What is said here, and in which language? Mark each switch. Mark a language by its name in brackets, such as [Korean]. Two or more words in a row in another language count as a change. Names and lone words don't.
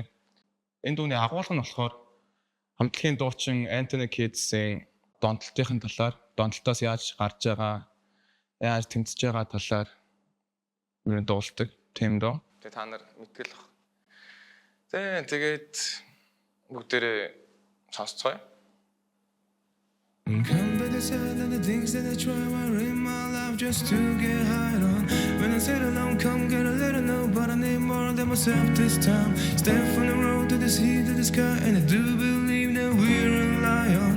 [Mongolian] Энэ дууны агуулга нь болохоор хамтлагийн дуучин Anthony Kiedis-ийн донтолтын талаар, донтолтоос яаж гарч байгаа, яаж тэмцэж байгаа талаар миний дуулдаг тийм доо. Тэгээ та нар мэдгэл баг. Тэгээд бүгдээрээ сонсцгоё. [English] Come by the side of the things that I try in my life just to get high on. When I said alone, come get a little know, but I need more than myself this time. Step from the road to the sea to the sky, and I do believe that we're a lion.